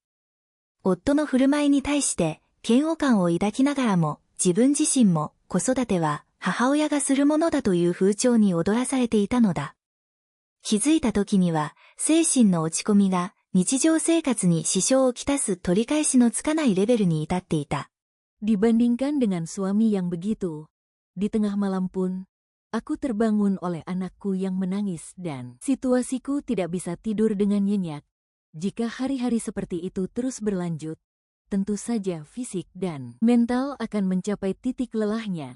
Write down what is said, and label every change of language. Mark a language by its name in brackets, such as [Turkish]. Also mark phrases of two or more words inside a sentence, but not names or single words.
[Japanese] 夫の振る舞いに対して嫌悪感を抱きながらも、自分自身も子育ては母親がするものだという風潮に踊らされていたのだ。気づいた時には、精神の落ち込みが日常生活に支障をきたす取り返しのつかないレベルに至っていた。 [Indonesian] Dibandingkan dengan suami yang begitu, di tengah malam pun, aku terbangun oleh anakku yang menangis dan situasiku tidak bisa tidur dengan nyenyak. Jika hari-hari seperti itu terus berlanjut, tentu saja fisik dan mental akan mencapai titik lelahnya.